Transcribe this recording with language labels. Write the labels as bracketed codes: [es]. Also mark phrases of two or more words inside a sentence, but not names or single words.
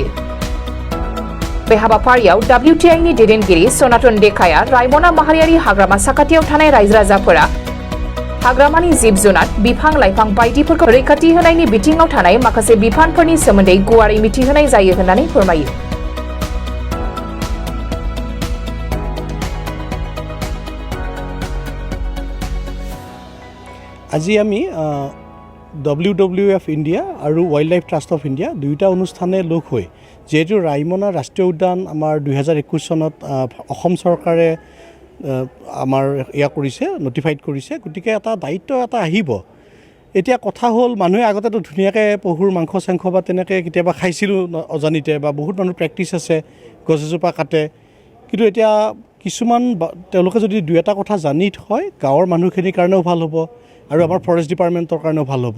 [brx] बे हाबाफारियाव WTI नि दैदेनगिरि सनातन देखाया रायमना माहारियारि हाग्रामा साखाथियाव थानाय रायजो राजाफोरा हाग्रामानि जिब जुनार बिफां लाइफां बायदिफोरखौ रैखाथि होनायनि बिथिङाव थानाय माखासे बिफानफोरनि सोमोन्दै गुवारै मिथिहोनाय जायो होननानै फोरमायो। [as] আজি আমি WWF ইণ্ডিয়া আৰু वाइल्ड लाइफ ट्रास्ट অফ ইণ্ডিয়া দুয়োটা অনুষ্ঠানে লগ হৈ যেহেতু ৰাইমনা ৰাষ্ট্ৰীয় উদ্যান আমাৰ 2021 চনত অসম চৰকাৰে আমাৰ ইয়া কৰিছে নটিফাইড কৰিছে, গতিকে এটা দায়িত্ব এটা আহিব। এতিয়া কথা হ'ল মানুহে আগতেতো ধুনীয়াকৈ পহুৰ মাংস চাংস বা তেনেকৈ কেতিয়াবা খাইছিলোঁ অজানিতে, বা বহুত মানুহ প্ৰেক্টিছ আছে গছ এজোপা কাটে, কিন্তু এতিয়া কিছুমান তেওঁলোকে যদি দুই এটা কথা জানি থয় গাঁৱৰ মানুহখিনিৰ কাৰণেও ভাল হ'ব আৰু আমাৰ ফৰেষ্ট ডিপাৰ্টমেণ্টৰ কাৰণেও ভাল হ'ব।